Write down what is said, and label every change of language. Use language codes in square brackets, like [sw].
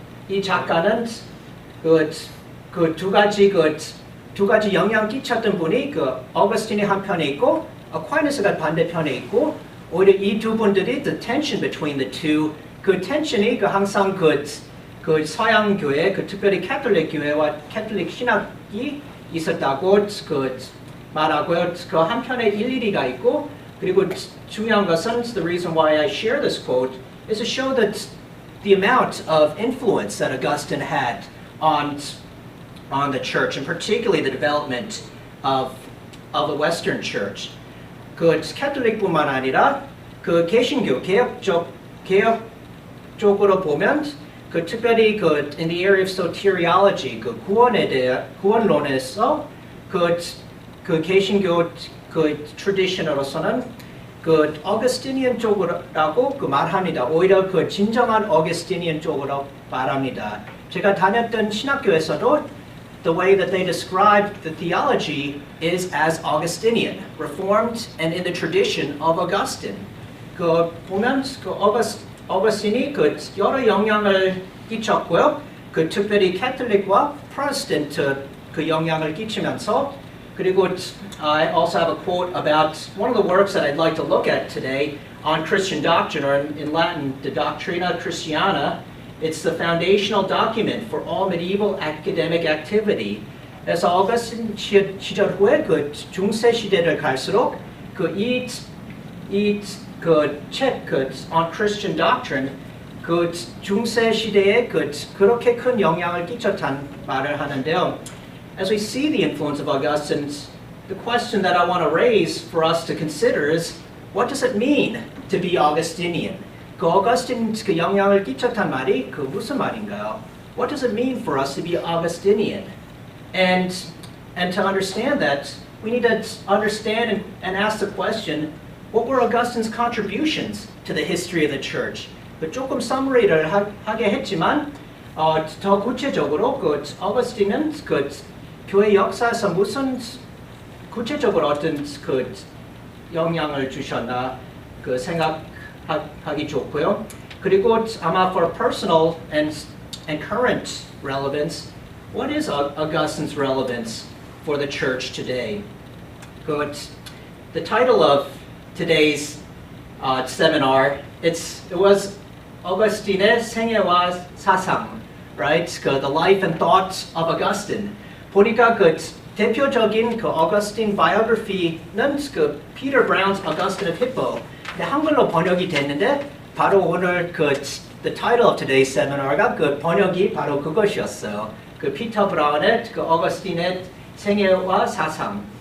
[ko] 이 작가는 두 가지 영향 끼쳤던 분이 어거스틴이 한편에 있고 아퀴나스가 반대편에 있고 오히려 이 두 분들이 [en] the tension between the two [ko] 그 텐션이 항상 그 서양 교회 특별히 캐톨릭 교회와 캐톨릭 신학이 있었다고 말하고요. 그 한편에 일리가 있고 그리고 중요한 것은 [en] the reason why I share this quote is to show that the amount of influence that Augustine had on the church, and particularly the development of the Western Church. [ko] 그 캐톨릭뿐만 아니라 그 개신교 개혁 쪽으로 보면 그 특별히 그 [en] in the area of soteriology [ko] 그 구원론에서 그 개신교 그 트래디션으로서는 그 어거스티니안 쪽으로라고 그 말합니다. 오히려 그 진정한 어거스티니안 쪽으로 말합니다. 제가 다녔던 신학교에서도 [en] the way that they described the theology is as Augustinian, reformed and in the tradition of Augustine. [ko] 그 보면 그 어거스틴이 그 여러 영향을 끼쳤고요. 그 특별히 캐톨릭과 프로테스탄트 그 영향을 끼치면서 그리고 [en] I also have a quote about one of the works that I'd like to look at today on Christian doctrine, or in Latin, the Doctrina Christiana. It's the foundational document for all medieval academic activity. [ko] 그래서 어거스틴 시절 후에 그 중세 시대를 갈수록 책 on Christian doctrine 그 중세 시대에 그렇게 큰 영향을 끼쳤다는 말을 하는데요. [en] As we see the influence of Augustine, the question that I want to raise for us to consider is, what does it mean to be Augustinian? [ko] 그 어거스틴 그 영향을 끼쳤단 말이 그 무슨 말인가요? [en] What does it mean for us to be Augustinian? And to understand that, we need to understand and ask the question, what were Augustine's contributions to the history of the church? [ko] 그 조금 summary를 하게 했지만 더 구체적으로 그 어거스틴은 그 교회 역사에서 무슨 구체적으로 어떤 그 영향을 주셨나 그 생각하기 좋고요. 그리고 아마 [en] for personal and current relevance, what is Augustine's relevance for the church today? The title of today's seminar, it was 어거스틴의 생애와사상, right? The life and thoughts of Augustine. [ko] 보니까 그 대표적인 그 어거스틴 바이오그래피는 그 피터 브라운's Augustine of Hippo. 한글로 번역이 됐는데 바로 오늘 [en] the title of today's seminar [ko] 가 그 번역이 바로 그것이었어요. 그 피터 브라운의 그 어거스틴의 생애와 사상.